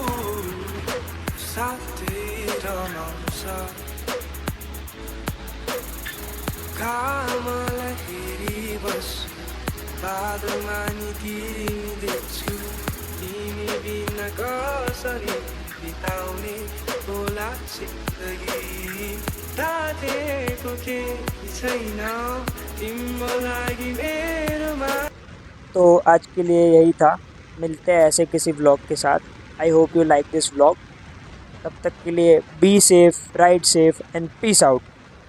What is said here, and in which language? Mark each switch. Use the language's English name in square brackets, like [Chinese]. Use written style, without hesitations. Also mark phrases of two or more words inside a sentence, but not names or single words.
[Nepali] साथै रमाउँछ घामलाई हेरी बस्छु बादलमा नि तिमी देख्छु तिमी बिना कसरी बिताउने होला जिन्दगी तातेको केही छैन तिम्रो लागि मेरोमा। [Hindi] तो आज के लिए यही था, मिलते हैं ऐसे किसी व्लॉग के साथ। [English] I hope you like this vlog. [Hindi] तब तक के लिए [English] Be safe, ride safe and peace out.